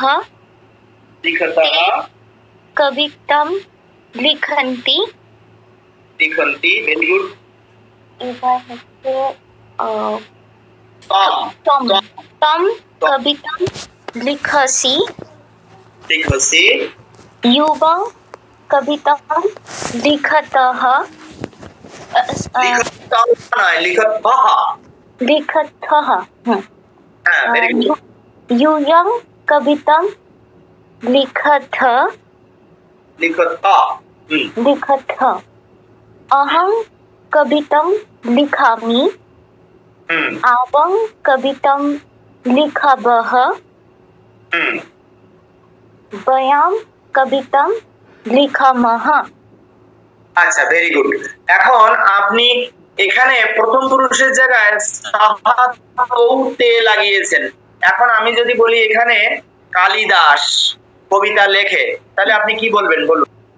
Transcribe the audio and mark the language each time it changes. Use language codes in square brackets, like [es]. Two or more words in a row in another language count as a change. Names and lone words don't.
[sa] লিখতঃ, কবিতাম লিখন্তি। [en] লিখন্তি, very good. [bn] এবার হচ্ছে [sa] তম, তম কবিতাম লিখসি। লিখসি। युवं कवितां लिखतः। লিখতঃ নয়, লিখতঃ। लिखतः। [en] হ্যাঁ, very good. [sa] यूयं कवितां लिखथ। লিখতঃ। लिखथ। अहं कवितां लिखामि। आवं कवितां लिखावः। वयं কবিতাম লিখামহ। [en] আচ্ছা, very good. [bn] এখন আপনি এখানে প্রথম পুরুষের জায়গায় তে লাগিয়েছেন। এখন আমি যদি বলি এখানে কালিদাস কবিতা লেখে, তাহলে আপনি কি বলবেন বলুন?